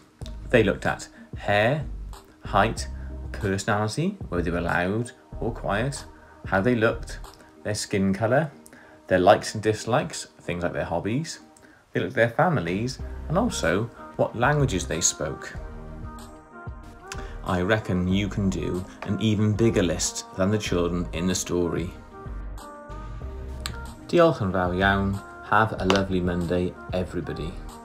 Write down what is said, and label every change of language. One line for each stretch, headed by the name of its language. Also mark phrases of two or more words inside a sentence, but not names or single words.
English: They looked at hair, height, personality, whether they were loud or quiet, how they looked, their skin colour, their likes and dislikes, things like their hobbies. They looked at their families and also what languages they spoke. I reckon you can do an even bigger list than the children in the story.
Welsh: Diolch yn fawr iawn.
English: Have a lovely Monday, everybody.